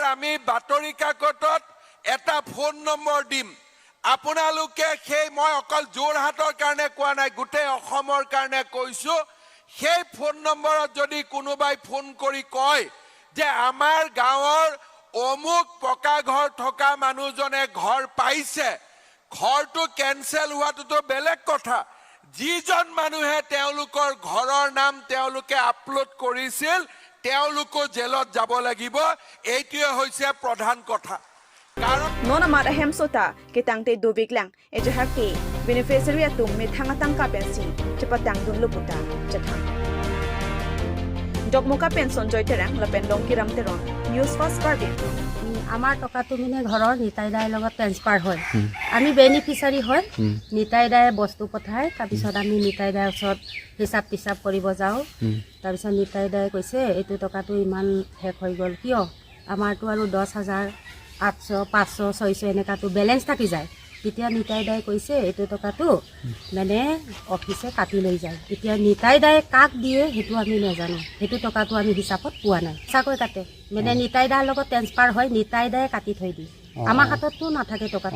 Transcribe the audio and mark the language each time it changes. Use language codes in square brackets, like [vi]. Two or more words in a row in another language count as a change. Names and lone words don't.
[as] আমি বাতৰি কাকতত এটা [en] phone number [as] দিম আপোনালোকে সেই মই অকল জোৰহাটৰ কাৰণে কোৱা নাই গোটেই অসমৰ কাৰণে কৈছো সেই ফোন নম্বৰত যদি কোনোবাই ফোন কৰি কয় যে আমাৰ গাঁৱৰ অমুক পকা ঘৰ থকা মানুহজনে ঘৰ পাইছে ঘৰটো কেনসেল হোৱাটো বেলেগ কথা যিজন মানুহে তেওঁলোকৰ ঘৰৰ নাম তেওঁলোকে আপলোড কৰিছিল তেওঁলোকো জেলত যাব লাগিব এইটোৱে হৈছে প্ৰধান কথা কাৰণ [mjw] nona mat ahemso ta ke tangte do biklang e jahar ke beneficiary atum me thanga tangka pensi chepatang dun luputa chathang jokmoka pension joiterang lapen longkiram teron news first party [as] আমাৰ টকাটো মানে ঘৰৰ নিতাইদাৰ লগত ট্ৰান্সফাৰ হয় আমি বেনিফিচিয়াৰী হয় নিতাইদায়ে বস্তু পঠায় তাৰপিছত আমি নিতাইদাৰ ওচৰত হিচাপ পিচাপ কৰিব যাওঁ তাৰপিছত নিতাইদায়ে কৈছে এইটো টকাটো ইমান শেষ হৈ গ'ল কিয় আমাৰতো আৰু 10,000 800 500 600 এনেকাটো বেলেঞ্চ থাকি যায় তেতিয়া নিতাইদায়ে কৈছে এইটো টকাটো মানে অফিচে কাটি লৈ যায় এতিয়া নিতাইদায়ে কাক দিয়ে সেইটো আমি নাজানো সেইটো টকাটো আমি হিচাপত পোৱা নাই চাকৈ কাটে মানে নিতাইদাৰ লগত ট্ৰান্সফাৰ হয় নিতাইদায়ে কাটি থৈ দিয়ে আমাৰ হাতততো নাথাকে টকাটো